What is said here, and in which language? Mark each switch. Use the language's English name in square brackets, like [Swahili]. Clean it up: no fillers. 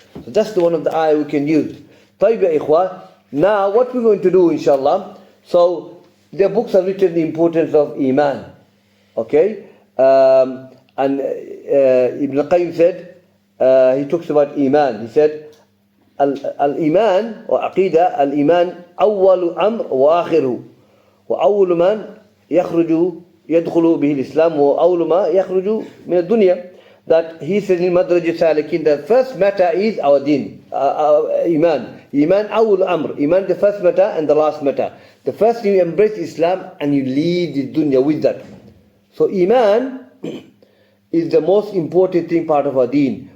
[English] So that's one of the ayah we can use. [Arabic] طيب يا إخوة. [English] Now, what we're going to do, inshallah, so their books have written the importance of Iman. Okay? And Ibn Qayyim said, he talks about Iman. He said, [Arabic] Al-Iman or Aqidah, Al-Iman أول أمر وآخره وأول من يدخل به الإسلام وأول ما يخرج من الدنيا. [English] That he said in Madraj Salikin, the first matter is our deen, our Iman. Iman awul amr. Iman the first matter and the last matter. The first you embrace Islam and you leave the dunya with that. So Iman is the most important thing, part of our deen.